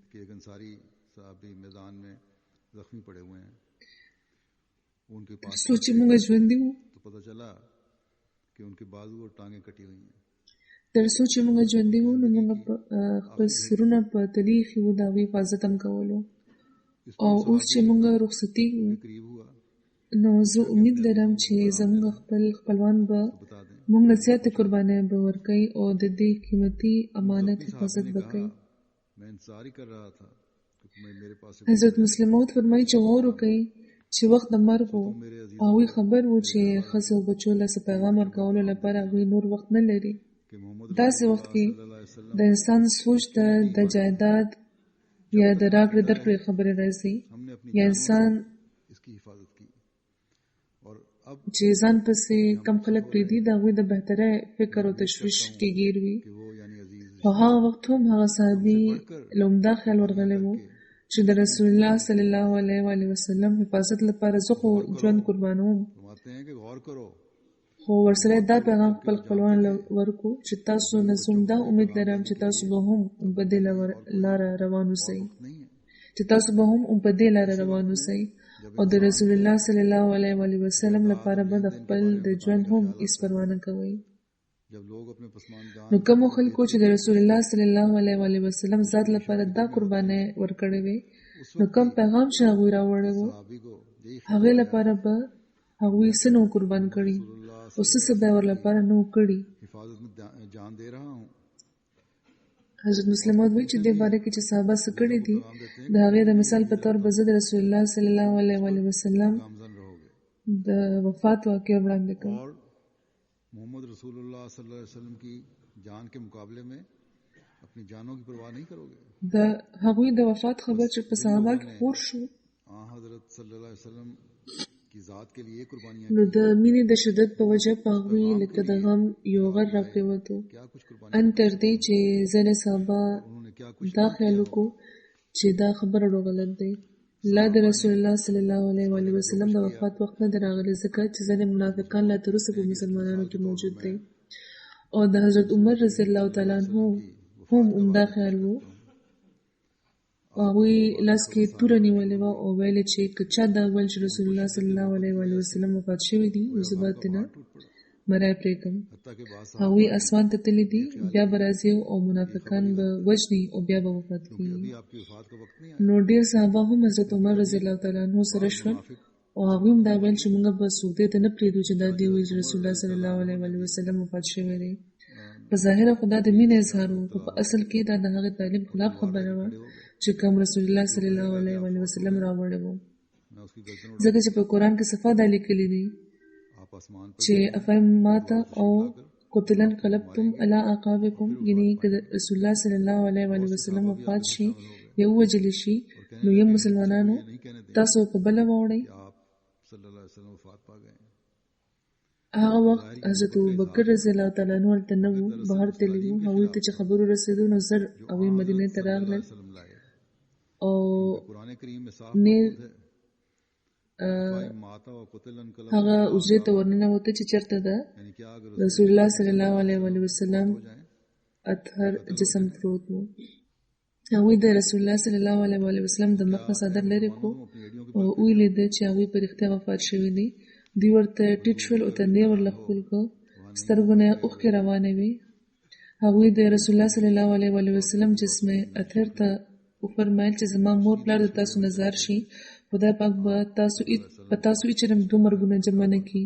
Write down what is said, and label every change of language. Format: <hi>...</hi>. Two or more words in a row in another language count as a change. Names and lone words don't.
<ps>تر څو چې موږ ژوندي وو نو موږ خپل سرونه په تلي ایښي وو، د هغوی حفاظت هم کولو. او اوس چې مونږ رخصتي</ps> <ur>قریب ہوا</ur> <ps>نو زه امید لرم چې زموږ خپلوان به مونږ نصیحت قرباني به ورکوي او د دې قیمتي امانت حفاظت وکړي.</ps> <ur>میں انتظار ہی کر رہا تھا کہ میرے پاس</ur> <ps>حضرت مسلم موعود فرمایي چې غور وکړي چې وخت د مرګ و او هغوی خبر و چې ښځو او بچو له څه پیغام ورکولو لپاره هغوی نور وخت نه لري. داسې وخت کې د انسان سوچ ته د جایداد یا د راکړې درکړې خبرې راځي یا انسان</ps> <ur>اس کی حفاظت کی اور اب</ur> <ps>چې ځان پسې کم خلک پرېږدي د هغوی د بهتره فکر او تشویش کې ګیر وي.</ps> <ur>کہ وہ یعنی عزیز</ur> <ps>په هغه وخت هم هغه صحابي له عمده خیال ورغلی و چې د رسول الله</ps> <ar>صلی الله علیه و آله وسلم</ar> <ps>حفاظت لپاره زه خو ژوند قربانوم،</ps> <ur>فرماتے ہیں کہ غور کرو</ur> <ps>خو ورسره دا پیغام خپل خپلوانو له ورکو چې تاسو نه زه دا امید لرم چې تاسو به هم په دې لاره روان اوسئ</ps> <ur>نہیں ہے.</ur> <ps>چې تاسو به هم په دې لاره روان اوسئ او د رسول الله</ps> <ar>صلی الله علیه و آله وسلم</ar> <ps>لپاره به د خپل د ژوند هم هیڅ پروا نه کوئ.</ps> <ur>جب لوگ اپنے پسماندگان</ur> <ps>نو کوم خلکو چې د رسول الله</ps> <ar>صلی الله علیه و آله وسلم</ar> <ps>ذات لپاره دا قرباني ورکړې وي نو کوم پیغام چې هغوی راوړی وو</ps> <ur>صحابی کو یہی</ur> <ps>هغې لپاره به هغوی څه نو قربان کړي او څه به ور لپاره نو کړي.</ps> <ur>حفاظت میں جان دے رہا ہوں.</ur> <ps>حضرت مسلم موعود وایي چې دې باره کې چې صحابه څه کړي دي د هغې د مثال په طور به زه د رسول الله</ps> <ar>صلی الله علیه و آله وسلم</ar> <ur>گامزن رہو گے</ur> <ps>د وفات واقعه وړاندې کوم.</ps> <ur>اور محمد رسول اللہ</ur> <ar>صلی اللہ علیہ وسلم</ar> <ur>کی جان کے مقابلے میں اپنی جانوں کی پرواہ نہیں کرو گے.</ur> <ps>د هغوی د وفات خبر چې په صحابه کې خور شو</ps> <ur>حضرت</ur> <ar>صلی اللہ علیه وسلم</ar> <ur>کی ذات کے لیے قربانیاں</ur> <ps>نو د مینې د شدت په وجه په هغوی لکه د غم یو غر راپرېوتو</ps> <ur>کیا کچھ قربانی</ur> <ps>ان تر دې چې ځینې صحابه</ps> <ur>انہوں نے کیا کچھ</ur> <ps>دا خیال وکړو چې دا خبره ډېر غلط دی. لا د رسول الله</ps> <ar>صلی الله علیه و آله وسلم</ar> <ps>د وفات وخت نه دی راغلی ځکه چې ځینې منافقان لا تر اوسه په مسلمانانو کې موجود دی او د حضرت عمر</ps> <ar>رضی الله تعالی عنه</ar> <ps>هم عمده خیال و. هغوی لاس کې توره نیولې وه او ویل چې که چا دا ویل چې رسول الله</ps> <ar>صلی الله علیه و آله وسلم</ar> <ps>وفات شوي دي نو زه به ترنه مری پرېږدم.</ps> <ur>حتیٰ کہ بعض</ur> <ps>هغوی اسمان ته تللي دي بیا به راځي او منافقان به وژني او بیا به وفات</ps> <ur>ابھی</ur> <ps>کېږي.</ps> <ur>آپ کی وفات کا وقت نہیں</ur> <ps>نو ډېر صحابه هم حضرت عمر</ps> <ar>رضی الله تعالی عنه</ar> <ps>سره شول او هغوی هم دا ویل چې موږ به څوک دې ته نه پرېږدو چې دا دې ووایي چې رسول الله</ps> <ar>صلی الله علیه و آله وسلم</ar> <ps>وفات شوی دی. په ظاهره خو دا د مینې اظهار و خو په اصل کې دا د هغې تعلیم خلاف خبره وه چې کوم رسول الله</ps> <ar>صلی الله علیه و آله وسلم</ar> <ps>راوړی و.</ps> <ur>میں اس کی گردن</ur> <ps>ځکه چې په قرآن کې صفا دا لیکلي دي</ps> <ur>آپ آسمان پر</ur> <ps>چې</ps> <ar>افهم ماته او قتلا قلبتم علی اعقابکم</ar> <ps>یعنی که د رسول الله</ps> <ar>صلی الله علیه و آله وسلم</ar> <ps>وفات شي یا ووژل شي نو یم مسلمانانو تاسو په بله واوړئ.</ps> <ur>کہ آپ</ur> <ar>صلی اللہ علیہ وسلم</ar> <ur>وفات پا گئے.</ur> <ps>هغه وخت حضرت ابوبکر</ps> <ar>رضی الله تعالی عنه</ar> <ps>هلته نه و بهر تللی و. هغوی ته چې خبر ورسېدو نو زر هغوی مدینې ته راغلل</ps> <ur>وسلم لائے.</ur> <ps>او</ps> <ur>قرآن کریم میں صاف</ur> <ps>نه</ps> <ur>موجود ہے</ur> <ar>ماتا و قتل انقلب</ar> <ps>هغه اجرې ته ورننوته چې چېرته ده</ps> <ur>یعنی کیا اگر</ur> <ar>رسول الله صلی الله علیه و آله وسلم</ar> <ur>ہو جائیں</ur> <ps>اطهر جسم پروت و. هغوی د رسول الله</ps> <ar>صلی الله علیه و آله وسلم</ar> <ps>د مخ نه څادر لرې کړو او ولیده چې هغوی په رښتیا وفات شوي دي. دوی ورته ټیټ شول او تندی ورله ښکل کړ سترګو نه یې اوښکې روانې وې. هغوی د رسول الله</ps> <ar>صلی الله علیه و آله وسلم</ar> <ps>جسم اطهر ته وفرمایل چې زما مور پلار د تاسو نه زار شي خدای پاک به په تاسو هېڅ چېرې دوه مرګونه جمع نه کړي.</ps>